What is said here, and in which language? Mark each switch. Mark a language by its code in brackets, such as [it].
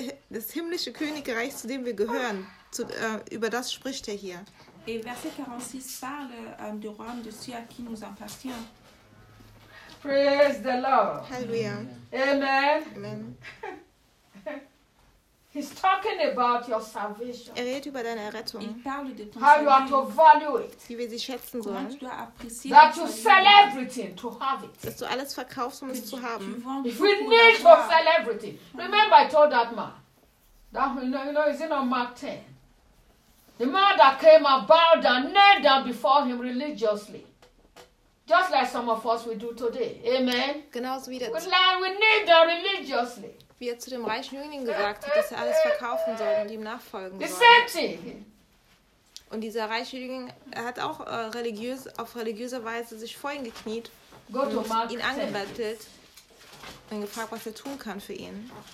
[de] Das himmlische Königreich, zu dem wir gehören. Über das spricht er hier. [fr] Et verset 46 parle du royaume de ceux à qui nous appartient. [en] Praise the Lord. Hallelujah. Amen. Amen. He's talking about your salvation. [de] Er redet über deine Errettung. [fr] Il parle de ton [en] how you are to value it. [de] Wie wir sie schätzen sollen. [fr] Tu dois apprécier [en] that you sell everything to have it. [de] Dass du alles verkaufst, um es zu haben. [en] If we need to sell everything. Remember I told that man. Is it on Mark 10? The man that came and bowed and knelt down before him religiously. Just like some of us we do today. Amen. [de] Genauso wie das. [en] We kneel down religiously. [de] Wie er zu dem reichen Jüngling gesagt hat, dass er alles verkaufen soll und ihm nachfolgen soll. [en] The same thing. [de] Und dieser reiche Jüngling hat auch religiös, auf religiöse Weise sich vor ihn gekniet, ihn angebettelt und gefragt, was er tun kann für ihn.